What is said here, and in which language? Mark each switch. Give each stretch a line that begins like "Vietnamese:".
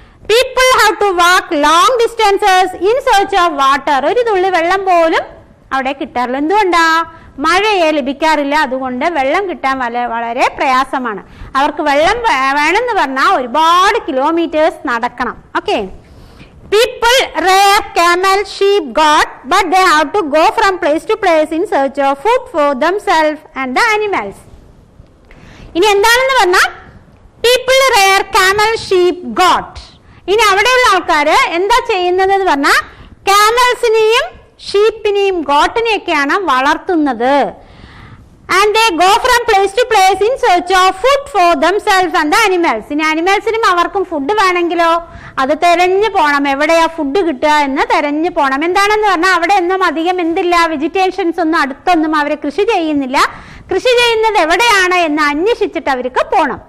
English: People have to walk long distances in search of water.
Malayalam: ഒരു തുള്ളി വെള്ളം പോലും അവിടെ കിട്ടാറില്ല. എന്തുകൊണ്ടാ, മഴയെ ലഭിക്കാറില്ല. അതുകൊണ്ട് വെള്ളം കിട്ടാൻ വളരെ പ്രയാസമാണ്. അവർക്ക് വെള്ളം വേണമെന്ന് പറഞ്ഞാൽ ഒരുപാട് കിലോമീറ്റേഴ്സ് നടക്കണം.
English: Okay, people rear camel, sheep, goat, but they have to go from place to place in search of food for themselves and the animals.
Malayalam: ഇനി എന്താണെന്ന് പറഞ്ഞാൽ
English: People rear camel, sheep, goat.
Malayalam: ഇനി അവിടെയുള്ള ആൾക്കാര് എന്താ ചെയ്യുന്നത് എന്ന് പറഞ്ഞാൽ ക്യാമൽസിനെയും ഷീപ്പിനെയും ഗോട്ടിനെയൊക്കെയാണ് വളർത്തുന്നത്.
English: And they go from place to place in search of food for themselves and the animals.
Malayalam: ഇനി അനിമൽസിനും അവർക്കും ഫുഡ് വേണമെങ്കിലോ അത് തെരഞ്ഞു പോകണം, എവിടെയാ ഫുഡ് കിട്ടുക എന്ന് തെരഞ്ഞു പോകണം. എന്താണെന്ന് പറഞ്ഞാൽ അവിടെ ഒന്നും അധികം എന്തില്ല, വെജിറ്റേഷൻസ് ഒന്നും അടുത്തൊന്നും അവർ കൃഷി ചെയ്യുന്നില്ല. കൃഷി ചെയ്യുന്നത് എവിടെയാണ് എന്ന് അന്വേഷിച്ചിട്ട് അവർക്ക് പോകണം.